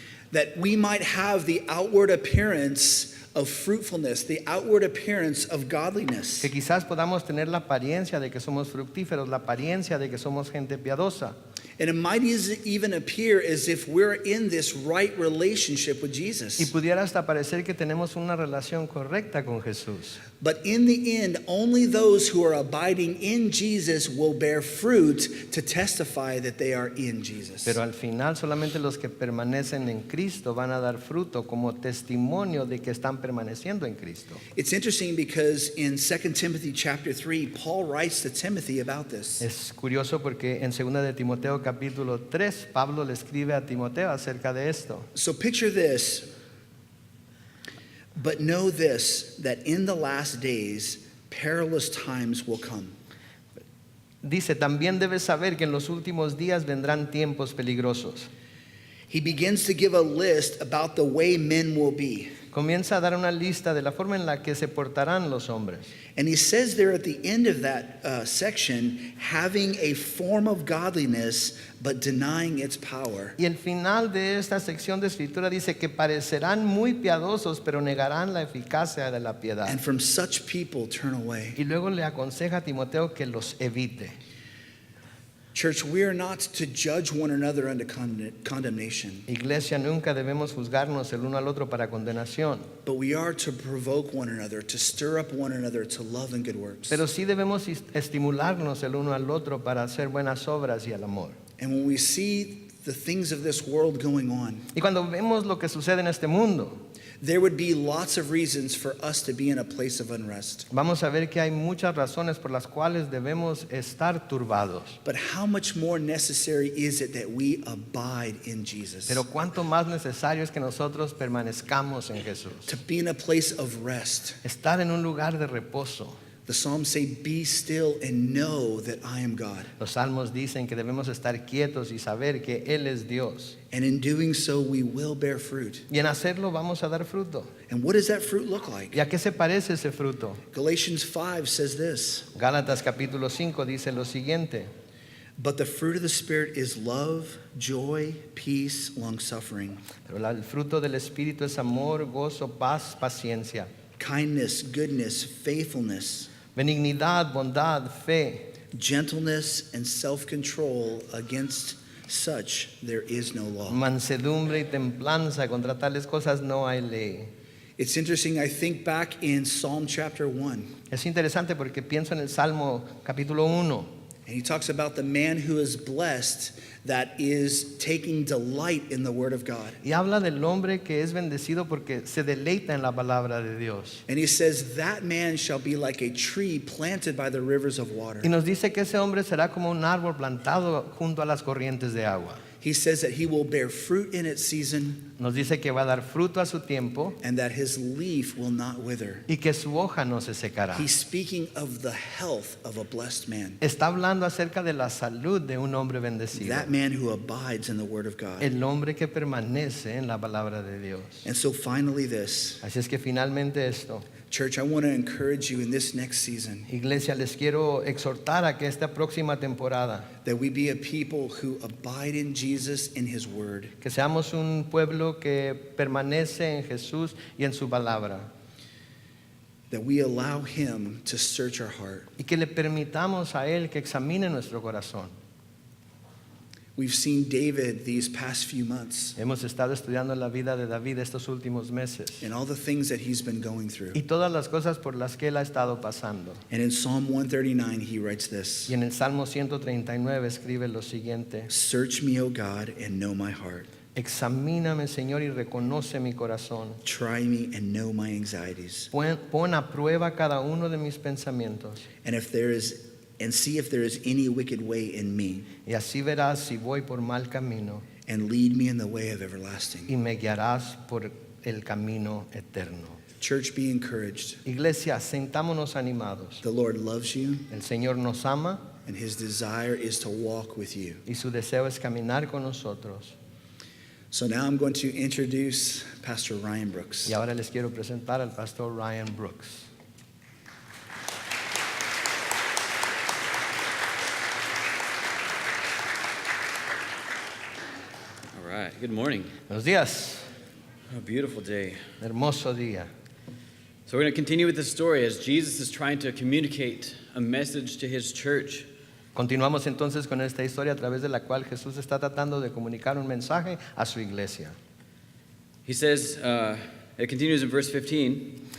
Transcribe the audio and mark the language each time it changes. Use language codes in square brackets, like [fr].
[en] that we might have the outward appearance of fruitfulness, the outward appearance of godliness. [es] Que quizás podamos tener la apariencia de que somos fructíferos, la apariencia de que somos gente piadosa. [en] And it might even appear as if we're in this right relationship with [es] Y [en] Jesus. [es] pudiera hasta parecer que tenemos una relación correcta con Jesús. [en] But in the end, only those who are abiding in Jesus will bear fruit to testify that they are in Jesus. [es] Pero al final solamente los que permanecen en Cristo van a dar fruto como testimonio de que están permaneciendo en Cristo. [en] It's interesting because in 2 Timothy chapter 3, Paul writes to Timothy about this. [es] Es curioso porque en 2 de Timoteo capítulo 3 Pablo le escribe a Timoteo acerca de esto. [en] So picture this. But know this, that in the last days, perilous times will come. [es] Dice, también debes saber que en los últimos días vendrán tiempos peligrosos. [en] He begins to give a list about the way men will be. [es] Comienza a dar una lista de la forma en la que se portarán los hombres. [en] And he says there at the end of that section, having a form of godliness, but denying its power. [es] Y el final de esta sección de escritura dice que parecerán muy piadosos, pero negarán la eficacia de la piedad. [en] And from such people turn away. [es] Y luego le aconseja a Timoteo que los evite. [en] Church, we are not to judge one another unto condemnation, [es] Iglesia, nunca debemos juzgarnos el uno al otro para condenación, [en] but we are to provoke one another, to stir up one another to love and good works. [es] pero sí debemos estimularnos el uno al otro para hacer buenas obras y el amor. [en] And when we see the things of this world going on, [es] Y cuando vemos lo que sucede en este mundo, [en] there would be lots of reasons for us to be in a place of unrest. [es] vamos a ver que hay muchas razones por las cuales debemos estar turbados. [en] But how much more necessary is it that we abide in Jesus? [es] Pero cuánto más necesario es que nosotros permanezcamos en Jesús. [en] To be in a place of rest. [es] Estar en un lugar de reposo. [en] The Psalms say, be still and know that I am God. [es] Los salmos dicen que debemos estar quietos y saber que Él es Dios. [en] And in doing so, we will bear fruit. [es] Y en hacerlo vamos a dar fruto. [en] And what does that fruit look like? [es] ¿Y a qué se parece ese fruto? [en] Galatians 5 says this. [es] Gálatas capítulo 5 dice lo siguiente. [en] But the fruit of the Spirit is love, joy, peace, long-suffering, [es] Pero el fruto del Espíritu es amor, gozo, paz, paciencia, [en] kindness, goodness, faithfulness, [es] benignidad, bondad, fe, [en] gentleness, and self-control. Against such there is no law. [es] mansedumbre y templanza. Contra tales cosas no hay ley. [en] It's interesting, I think back in Psalm chapter 1, [es] Es interesante porque pienso en el Salmo capítulo 1. [en] and he talks about the man who is blessed that is taking delight in the word of God. [es] Y habla del hombre que es bendecido porque se deleita en la palabra de Dios. [en] And he says, that man shall be like a tree planted by the rivers of water. [es] Y nos dice que ese hombre será como un árbol plantado junto a las corrientes de agua. [en] He says that he will bear fruit in its season [es] Nos dice que va a dar fruto a su tiempo [en] and that his leaf will not wither. [es] y que su hoja no se secará. [en] He's speaking of the health of a blessed man, [es] Está hablando acerca de la salud de un hombre bendecido. [en] that man who abides in the word of God. [es] El hombre que permanece en la palabra de Dios. [en] And so finally this, [es] Así es que finalmente esto, [en] church, I want to encourage you in this next season [es] iglesia, les quiero exhortar a que esta próxima temporada, [en] that we be a people who abide in Jesus in his word, [es] que seamos un pueblo que permanece en Jesús y en su palabra, [en] that we allow him to search our heart. [es] y que le permitamos a Él que examine nuestro corazón. [en] We've seen David these past few months [es] Hemos estado estudiando la vida de David estos últimos meses [en] and all the things that he's been going through. [es] y todas las cosas por las que Él ha estado pasando. [en] And in Psalm 139, he writes this: [es] Y en el Salmo 139 escribe lo siguiente: [en] Search me, O God, and know my heart. [es] Examíname, Señor, y reconoce mi corazón. [en] Try me and know my anxieties. [es] Pon a prueba cada uno de mis pensamientos, [en] And see if there is any wicked way in me, [es] y así verás si voy por mal camino, [en] and lead me in the way of [es] y [en] everlasting. [es] me guiarás por el camino eterno. [en] Church, be encouraged. [es] Iglesia, sentámonos animados. [en] The Lord loves you, [es] El Señor nos ama [en] and his desire is to walk with you. [es] y su deseo es caminar con nosotros. [en] So now I'm going to introduce Pastor Ryan Brooks. [es] Y ahora les quiero presentar al pastor Ryan Brooks. [en] All right, good morning. [es] Buenos días, [en] A beautiful day. [es] hermoso día. [en] So we're going to continue with the story as Jesus is trying to communicate a message to his church. [es] Continuamos entonces con esta historia a través de la cual Jesús está tratando de comunicar un mensaje a su iglesia. [en] He says, it continues in verse 15.